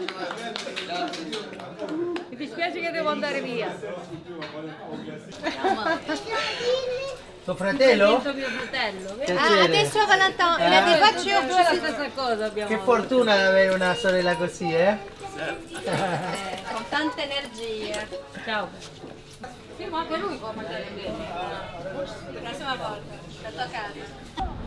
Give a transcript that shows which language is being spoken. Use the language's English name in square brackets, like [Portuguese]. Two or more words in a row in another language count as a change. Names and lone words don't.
[Italian] Mi dispiace che devo andare via. Tuo fratello? Sento mio fratello. vedi? Piacere. [French] Adesso Valentin, il a des voitures. [Italian] Due la stessa cosa abbiamo. Che fortuna avere una sorella così, eh? Con tante energie. Ciao. Sì, ma anche lui può mangiare bene. La prossima volta, la tua casa.